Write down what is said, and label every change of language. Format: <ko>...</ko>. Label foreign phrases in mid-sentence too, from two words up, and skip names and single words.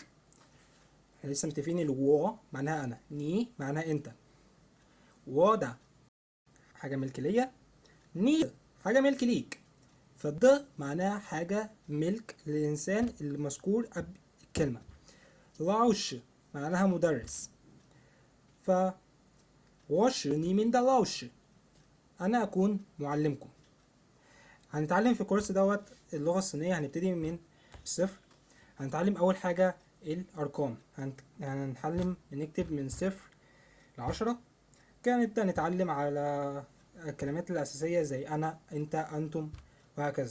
<ar>احنا لسه متفقين الو معناها انا، ني معناها انت، وده حاجة ملك ليا، ني حاجة ملك ليك. فالد معناها حاجة ملك للإنسان اللي مذكور قبل الكلمة. لاوش معناها مدرس. ف</ar> <zh>我是你们的老师،</zh> <ar>انا اكون معلمكم. هنتعلم في الكورس دوت اللغة الصينية، هنبتدي من الصفر. هنتعلم اول حاجة الارقام، هنتعلم نكتب من صفر ل10. كده نبدأ نتعلم على الكلمات الأساسية زي أنا، أنت، أنتم، وهكذا.</ar>